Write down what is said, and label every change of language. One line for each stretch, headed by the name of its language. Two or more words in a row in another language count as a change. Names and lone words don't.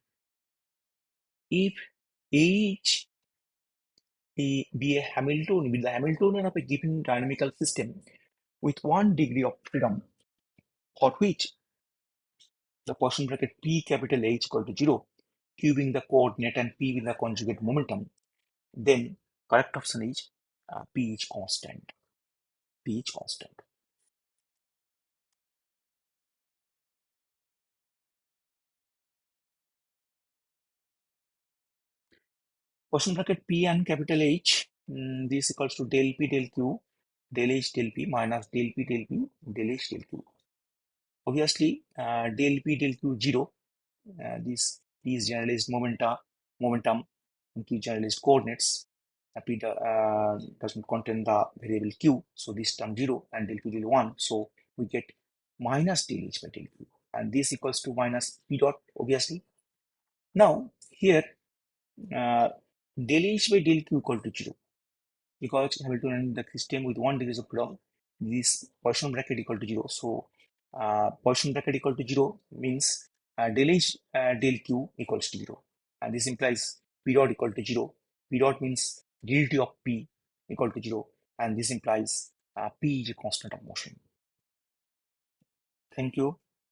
English: If H be a Hamiltonian, with the Hamiltonian of a given dynamical system with 1 degree of freedom, for which the Poisson bracket P capital H equal to 0, Q being the coordinate and P being the conjugate momentum, then correct option is P is constant. P is constant. Poisson bracket P and capital H, this equals to del P del Q, del H del P minus del P del P, del H del Q. Obviously, del P del Q 0. This P is generalized momentum, and Q generalized coordinates. P doesn't contain the variable Q, so this term 0 and del P del 1. So we get minus del H by del Q, and this equals to minus P dot, obviously. Now, here, del H by del Q equal to 0. Because Hamiltonian the system with 1 degree of freedom, this Poisson bracket equal to 0. So Poisson bracket equal to 0 means del H del Q equals to 0. And this implies P dot equal to 0. P dot means del T of P equal to 0. And this implies P is a constant of motion. Thank you.